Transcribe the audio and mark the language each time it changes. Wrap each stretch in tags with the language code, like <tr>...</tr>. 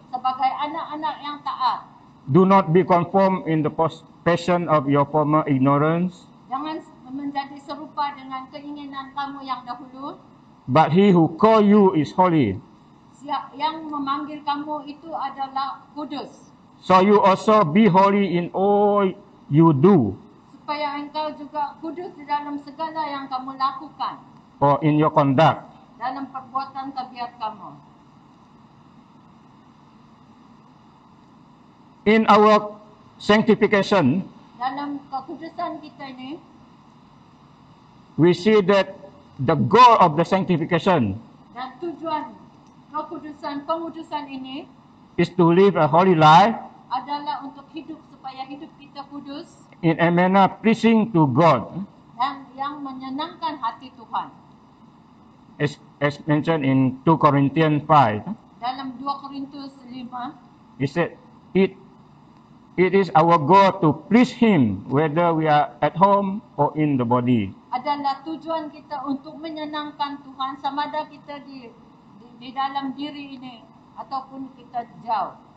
<ms>sebagai anak-anak yang taat,</ms> <en>do not be conformed in the passion of your former ignorance,</en> <ms>jangan menjadi serupa dengan keinginan kamu yang dahulu.</ms> <en>but he who called you is holy.</en> <ms>Yang memanggil kamu itu adalah kudus,</ms> <en>So you also be holy in all you do,</en> <ms>supaya engkau juga kudus di dalam segala yang kamu lakukan,</ms> <en>or in your conduct.</en> <ms>dalam perbuatan tabiat kamu.</ms> <en>In our sanctification,</en> <ms>Dalam kekudusan kita ini,</ms> <en>we see that the goal of the sanctification</en> <ms>dan tujuan pengudusan ini</ms> <en>is to live a holy life</en> <ms>adalah untuk hidup supaya hidup kita kudus</ms> <en>in a manner pleasing to God,</en> <ms>dan yang menyenangkan hati Tuhan.</ms> <en>as mentioned in 2 Corinthians 5.</en> <ms>Dalam 2 Korintus 5,</ms> <en>He said, it is our goal to please Him, whether we are at home or in the body.</en> <ms>adalah tujuan kita untuk menyenangkan Tuhan sama ada kita di dalam diri ini ataupun kita jauh</ms>